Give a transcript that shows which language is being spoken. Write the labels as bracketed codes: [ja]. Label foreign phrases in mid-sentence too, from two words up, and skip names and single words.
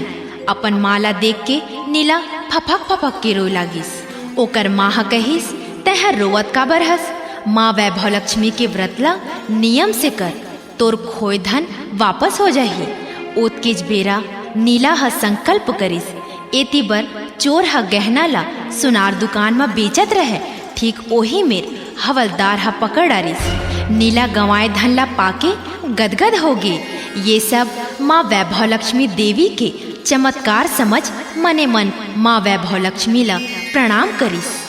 [hne] अपन माँ ला देख के नीला फपक फपक के रोए लागिस। ओकर माँ ह कहिस तहर रोवत का बरहस। माँ वैभव लक्ष्मी के व्रत ला नियम से कर, तोर खोए धन वापस हो जाही। ओत के बेरा नीला ह संकल्प करिस। एती बर चोर ह गहना ला सुनार दुकान में बेचत रहे। ठीक ओही मेर हवलदार ह पकड़ डारिस। नीला गंवाए धन ला पाके गदगद हो गे। ये सब माँ वैभव लक्ष्मी देवी के चमत्कार समझ मने मन माँ वैभव लक्ष्मी ला प्रणाम करिस।